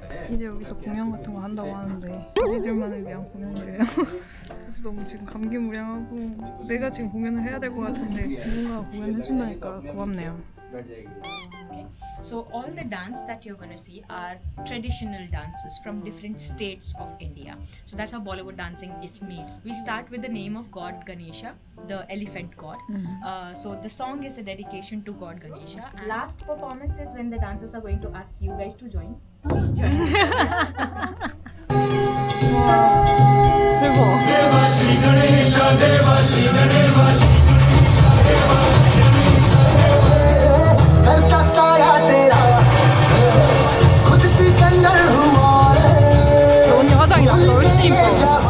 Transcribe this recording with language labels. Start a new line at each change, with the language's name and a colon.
Korean: 이제 여기서 공연 같은 거 한다고 하는데 우리들만을 위한 공연이래요. 그래서 너무 지금 감기무량하고 내가 지금 공연을 해야 될 것 같은데 누군가 공연해준다니까 고맙네요.
English: So all the dance that you're gonna see are traditional dances from different states of India. So that's how Bollywood dancing is made. We start with the name of God Ganesha, the elephant god. So the song is a dedication to God Ganesha. And last performance is when the dancers are going to ask you guys to join. Please join.
Korean: 대박.
Hindi: करता साया तेरा खुद सिकंदर हुआ
Korean: 언니 화장이 나보다 훨씬 이뻐.